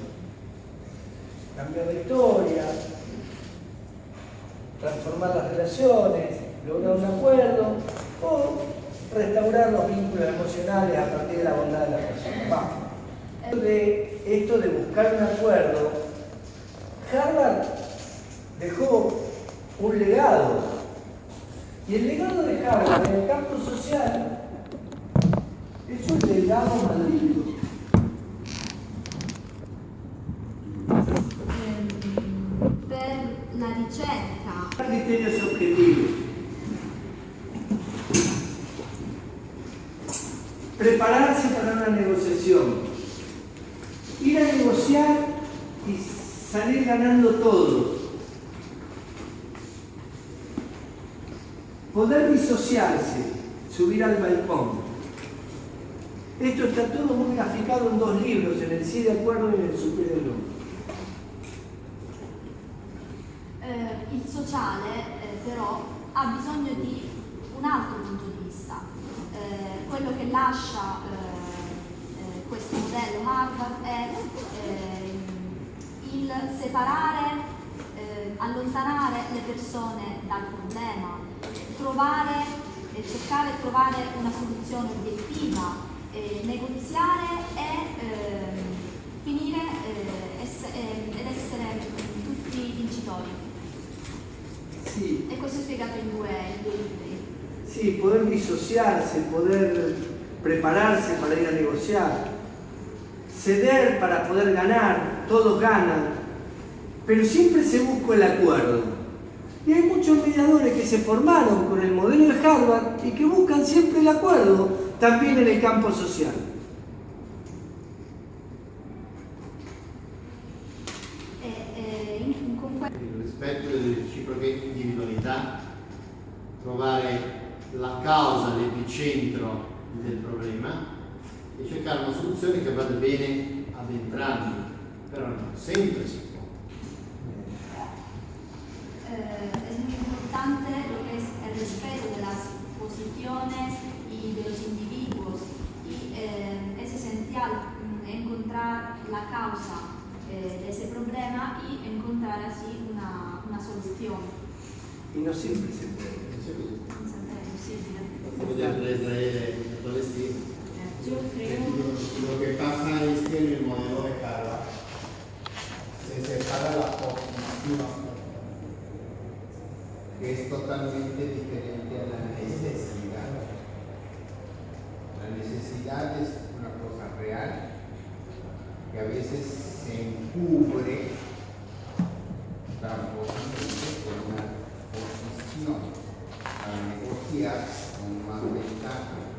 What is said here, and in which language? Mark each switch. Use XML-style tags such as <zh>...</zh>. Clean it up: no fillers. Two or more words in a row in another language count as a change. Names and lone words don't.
<es>Cambiar la historia, transformar las relaciones, lograr un acuerdo o restaurar los vínculos emocionales a partir de la bondad de la persona. Esto de buscar un acuerdo, Harvard dejó un legado. Y el legado de Harvard en el campo social es un legado maldito.</es> <it>Per la ricerca.</it> <es>Criterios objetivos. Prepararse para una negociación. Ir a negociar y salir ganando todos. Poder disociarse, subir al balcón. Esto está todo muy graficado en 2 libros, en el Sí de Acuerdo y en el Superior del Hombre.</es> <it>Il sociale però ha bisogno di un altro punto di vista. Quello che lascia questo modello Harvard è il separare, allontanare le persone dal problema, cercare di trovare una soluzione obiettiva, negoziare e finire ed essere tutti tutti vincitori. Sì. E questo è spiegato in due libri.</it> <es>Sí, poder disociarse, poder prepararse para ir a negociar, ceder para poder ganar, todos ganan, pero siempre se busca el acuerdo. Y hay muchos mediadores que se formaron con el modelo de Harvard y que buscan siempre el acuerdo, también en el campo social.</es> <it>Il rispetto delle reciproche individualità, trovare la causa, l'epicentro del problema e cercare una soluzione che vada bene ad entrambi, però non sempre si può.</it> <es>Es muy importante lo que es el respeto de las posiciones y de los individuos y es esencial encontrar la causa de ese problema y encontrar así una solución. Y no siempre se puede.</es> <it>Non sempre è possibile.</it> <es>Entre Israele y Palestina. Lo que pasa es que en el modelo de Harvard se separa la aproximación, que es totalmente diferente a la necesidad. La necesidad es una cosa real que a veces se encubre tramposamente con una posición para negociar con más ventaja.</es>